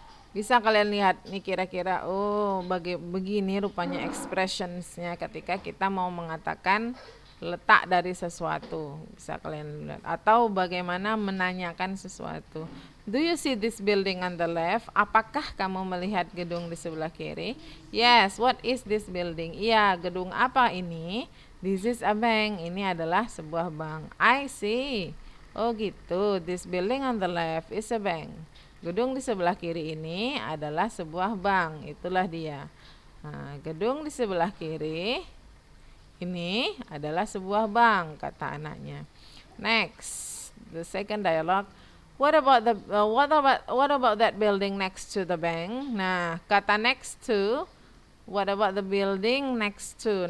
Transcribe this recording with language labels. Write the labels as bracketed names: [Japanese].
[Indonesian] Bisa kalian lihat nih kira-kira, oh begini rupanya expressionsnya ketika kita mau mengatakan letak dari sesuatu. Bisa kalian lihat. Atau bagaimana menanyakan sesuatu. [English] Do you see this building on the left? [Indonesian] Apakah kamu melihat gedung di sebelah kiri? [English] Yes, what is this building? [Indonesian] Iya, gedung apa ini? [English] This is a bank. [Indonesian] Ini adalah sebuah bank. [English] I see. [Indonesian] Oh gitu, [English] this building on the left is a bank. [Indonesian] Gedung di sebelah kiri ini adalah sebuah bank. Itulah dia. Nah, gedung di sebelah kiri ini adalah sebuah bank, kata anaknya. [English] Next, the second dialogue. What about that building next to the bank? [Indonesian] Nah, kata [English] next to, what about the building next to?